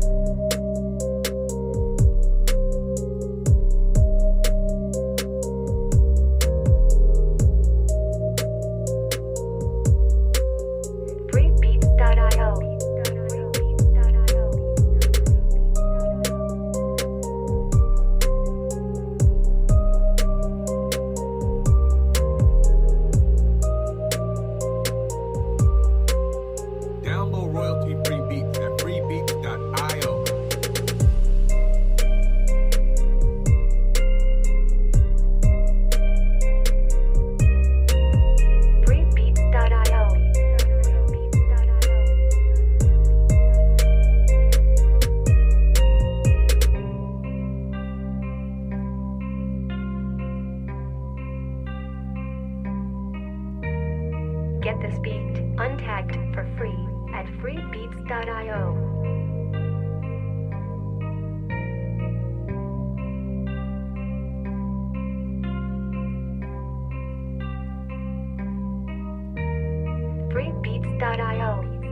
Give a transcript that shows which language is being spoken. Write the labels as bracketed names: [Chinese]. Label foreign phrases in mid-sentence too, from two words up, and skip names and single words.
[English] Freebeats.io. Download royalty-free beats at freebeats.io. Freebeats.io. Get this beat untagged for free at freebeats.io. Freebeats.io.